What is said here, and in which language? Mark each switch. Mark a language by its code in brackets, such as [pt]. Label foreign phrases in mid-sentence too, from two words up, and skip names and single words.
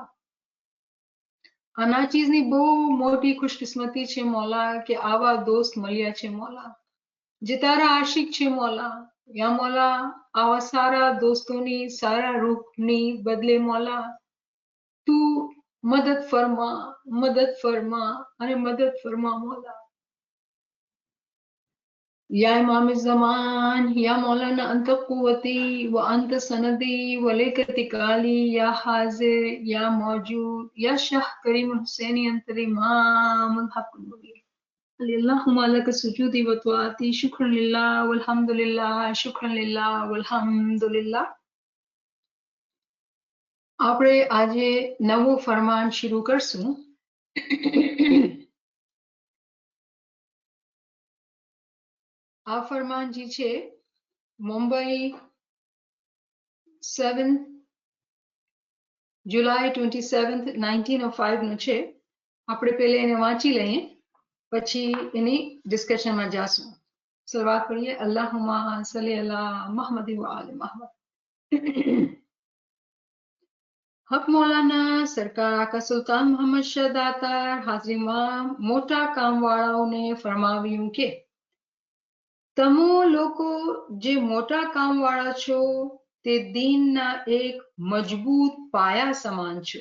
[gu] આના ચીજની બહુ મોટી ખુશકિસ્મતી છે મોલા કે આવા દોસ્ત મળ્યા છે મોલા જે તારા આશિક છે મોલા. યા મોલા આવા સારા દોસ્તોની સારા રૂપની બદલે મોલા તું મદદ ફરમા અને મદદ ફરમા મોલા. [ar] يا إمام الزمان يا مولانا أنت قوتي وأنت سندي ولك اتكالي يا حاضر يا موجود يا شاه كريم الحسيني أنت الإمام الحق المبين. اللهم لك سجودي وطاعتي شكرا لله والحمد لله شكرا لله والحمد لله. [gu] આપણે આજે નવું ફરમાન શરૂ કરશું. આ ફરમાન જે છે મુંબઈ 7 જુલાઈ 27 1905 નું છે. આપણે પહેલા એને વાંચી લઈએ પછી એની ડિસ્કશનમાં જાશું. શરૂઆત કરીએ. [ar] اللهم صل على محمد وآل محمد. [gu] હક મૌલાના સરકાર આકા સુલતાન મોહમ્મદ શાહ દાતાર હાજરીમાં મોટા કામવાળાઓને ફરમાવ્યું કે તમો લોકો જે મોટા કામવાળા છો તે દીનના એક મજબૂત પાયા સમાન છો.